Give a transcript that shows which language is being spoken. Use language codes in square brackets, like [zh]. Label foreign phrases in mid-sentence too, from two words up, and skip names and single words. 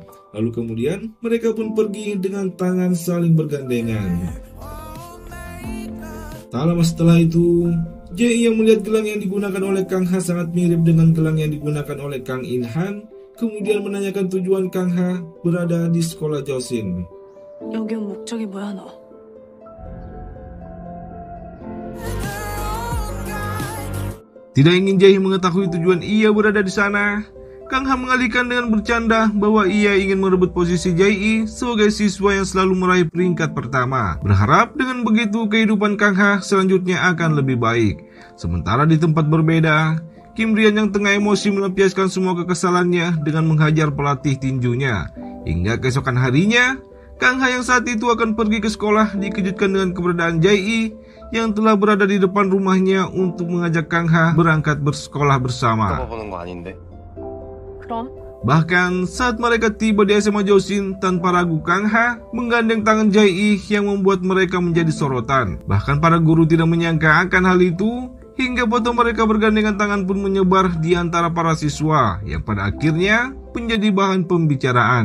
[id] Lalu kemudian mereka pun pergi dengan tangan saling bergandengan. Tak lama setelah itu, Jae-i yang melihat gelang yang digunakan oleh Kang Ha sangat mirip dengan gelang yang digunakan oleh Kang In-han, kemudian menanyakan tujuan Kang Ha berada di sekolah Josin. [ko] 여기 온 목적이 뭐야 너? [id] Tidak ingin Jae-i mengetahui tujuan ia berada di sana, Kang Ha mengalihkan dengan bercanda bahwa ia ingin merebut posisi Jae-i sebagai siswa yang selalu meraih peringkat pertama. Berharap dengan begitu kehidupan Kang Ha selanjutnya akan lebih baik. Sementara di tempat berbeda, Kim Rian yang tengah emosi melampiaskan semua kekesalannya dengan menghajar pelatih tinjunya. Hingga keesokan harinya, Kang Ha yang saat itu akan pergi ke sekolah dikejutkan dengan keberadaan Jae-i yang telah berada di depan rumahnya untuk mengajak Kang Ha berangkat bersekolah bersama. [ko] 보는 거 아닌데. 그럼? [id] Bahkan saat mereka tiba di SMA Josin, tanpa ragu Kang Ha menggandeng tangan Jae-i yang membuat mereka menjadi sorotan. Bahkan para guru tidak menyangka akan hal itu, hingga foto mereka bergandengan tangan pun menyebar di antara para siswa yang pada akhirnya menjadi bahan pembicaraan.